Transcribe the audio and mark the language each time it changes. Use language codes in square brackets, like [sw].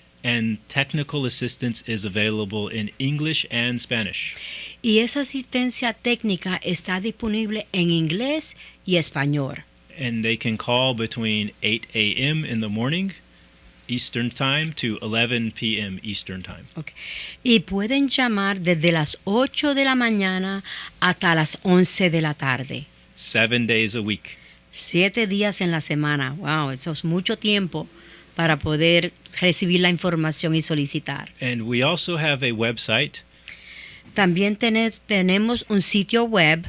[en] And technical assistance is available in English and Spanish. [es] Y esa asistencia técnica está disponible en inglés y español. [en] And they can call between 8 a.m. in the morning Eastern Time to 11 p.m. Eastern Time. Okay. [es] Y pueden llamar desde las 8 de la mañana hasta las 11 de la tarde. [en] 7 days a week. [es] 7 días en la semana. Wow, eso es mucho tiempo para poder recibir la información y solicitar. [en] And we also have a website. [es] También tenemos un sitio web.